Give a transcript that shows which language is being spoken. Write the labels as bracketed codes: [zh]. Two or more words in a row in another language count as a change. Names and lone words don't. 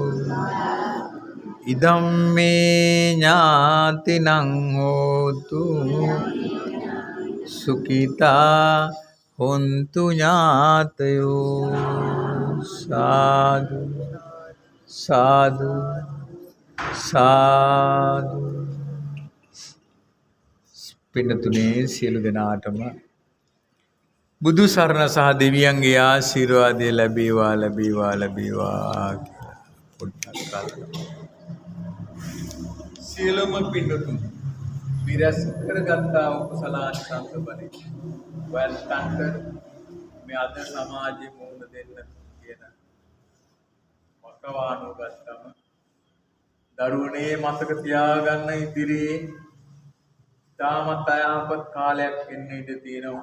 [pi] ඉදම් මේ ඥාතිනං හෝතු සුඛිතා හොන්තු ඥාතයෝ. [si] සාදු සාදු සාදු. පින්නතුනේ සියලු දෙනාටම බුදු සරණ සහ දෙවියන්ගේ ආශිර්වාදය ලැබේවා ලැබේවා ලැබේවා කියලා පොඩ්ඩක් කල්පනා. සියලුම පින්නතුන් විරස් කරගත්තා වූ කුසලානිසංස බලයෙන් වයස්කන්ට මේ අද සමාජයේ මුහුණ දෙන්න කියන වකවානුගතම දරුවනේ මතක තියාගන්න ඉදිරියේ තාමත් අයහපත් කාලයක් එන්න ඉඩ තියෙනවා.